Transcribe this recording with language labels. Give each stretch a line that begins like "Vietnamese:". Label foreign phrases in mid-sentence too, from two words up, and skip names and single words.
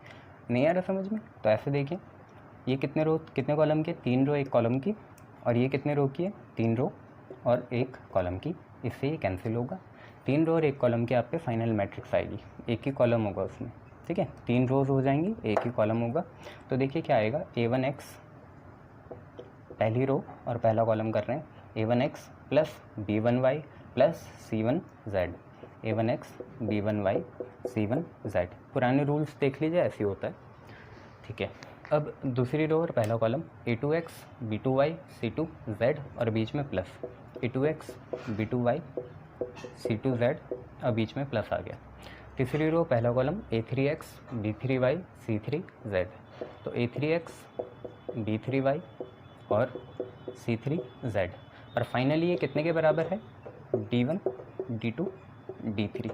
Hindi: नहीं आ रहा समझ में, तो ऐसे देखिए ये कितने रो कितने कॉलम के, 3 रो 1 कॉलम की, और ये कितने रो की है, 3 रो और 1 कॉलम की, इससे ये कैंसिल होगा। 3 रो और 1 कॉलम की आप पे
English: final matrix
Hindi: आएगी, एक ही कॉलम होगा उसमें, ठीक है। 3 रोज हो जाएंगी, एक ही कॉलम होगा। तो देखिए क्या आएगा, a1x पहली रो और पहला कॉलम कर रहे हैं, a1x प्लस b1y प्लस c1z, a1x b1y c1z। पुराने रूल्स देख लीजिए, ऐसे होता है, ठीक है। अब दूसरी रो और पहला कॉलम a2x b2y c2z और बीच में प्लस, A2x B2y C2z और बीच में प्लस आ गया। तीसरी रो पहला कॉलम A3x B3y C3z, तो A3x B3y और C3z, और फाइनली ये कितने के बराबर है, D1 D2 D3।